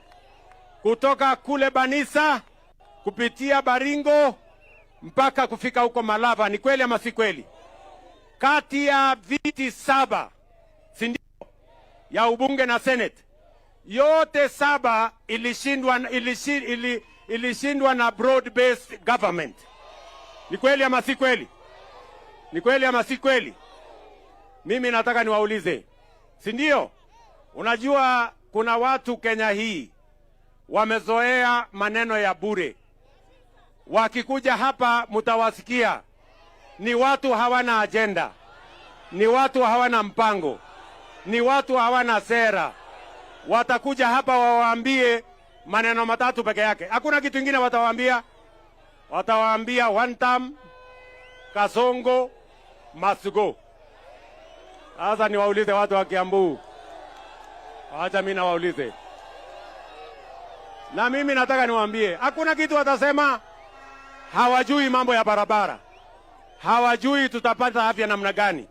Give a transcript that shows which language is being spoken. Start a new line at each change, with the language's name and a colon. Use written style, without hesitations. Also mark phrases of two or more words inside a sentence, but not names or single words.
Swahili: Kutoka kule Banisa kupitia Baringo mpaka kufika huko Malava. Ni kweli ama si kweli? Kati ya viti 7, si ndio, ya ubunge na senate, yote 7 ilishindwa na
English: broad based government.
Swahili: Ni kweli ama si kweli? Ni kweli ama si kweli? Mimi nataka niwaulize, si ndio? Unajua kuna watu Kenya hii wamezoea maneno ya bure. Wakikuja hapa mtawasikia ni watu hawana agenda, ni watu hawana mpango, ni watu hawana sera. Watakuja hapa wawaambie maneno matatu peke yake. Hakuna kitu kingine watawaambia. Watawaambia Wantam, Kasongo,
English: must go.
Swahili: Sasa niwaulize watu wa Kiambu. Acha mimi nawaulize. Na mimi nataka niwaambie, hakuna kitu watasema. Hawajui mambo ya barabara. Hawajui tutapata afya namna gani.